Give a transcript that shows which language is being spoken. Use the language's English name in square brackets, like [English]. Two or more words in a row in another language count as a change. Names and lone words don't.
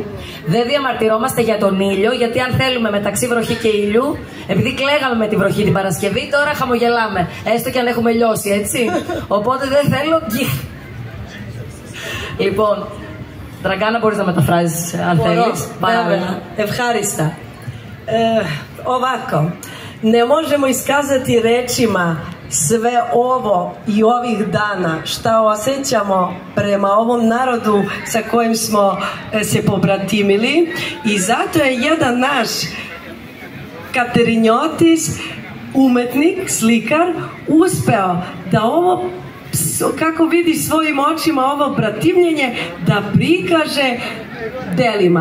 [Greek] Δεν διαμαρτυρόμαστε για τον ήλιο, γιατί αν θέλουμε μεταξύ βροχή και ήλιου, επειδή κλαίγαμε με τη βροχή την Παρασκευή, τώρα χαμογελάμε, έστω και αν έχουμε λιώσει, έτσι. Οπότε δεν θέλω. Λοιπόν, Δραγκάνα, μπορείς να μεταφράζεις αν θέλεις. Ευχάριστα. [Serbian] Ovako, ne možemo iskazati rečima sve ovo i ovih dana šta osjećamo prema ovom narodu sa kojim smo se pobratimili, i zato je jedan naš Katerinjotis, umetnik, slikar, uspeo da ovo, kako vidi svojim očima ovo bratimljenje, da prikaže delima.